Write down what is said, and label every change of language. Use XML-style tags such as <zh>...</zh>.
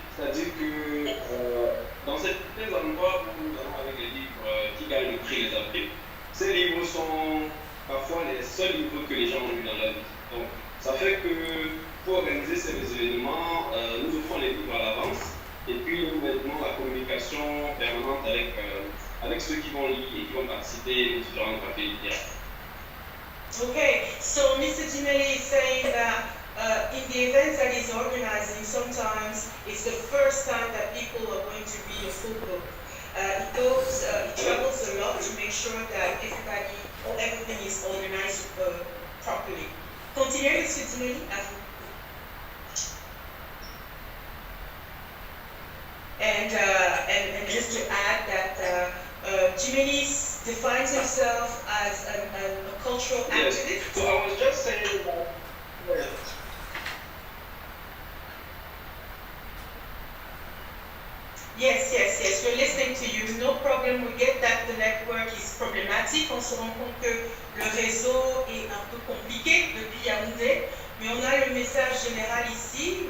<fr>C'est-à-dire que dans certains endroits où nous allons avec les livres qui gagnent le prix les AFRIQUES, ces livres sont parfois les seuls livres que les gens ont lus dans leur vie. Donc, ça fait que pour organiser ces événements, nous offrons les livres à l'avance et puis nous maintenons la communication permanente avec ceux qui vont lire et qui vont participer aux différents cafés littéraires.</fr> <en>Okay, so Mr. Jimeli is saying that in the events that he's organizing, sometimes it's the first time that people are going to read a full book. He travels a lot to make sure that everything is organized properly.</en> <fr>Continuez, Mr. Jimeli, à vous.</fr> <en>And just to add that Jimeli defines himself as a cultural activist. Yes. So I was just saying that. Yes, we're listening to you. No problem. We get that the network is problematic.</en> <fr>On se rend compte que le réseau est un peu compliqué depuis Yaoundé, mais on a le message général ici.</fr>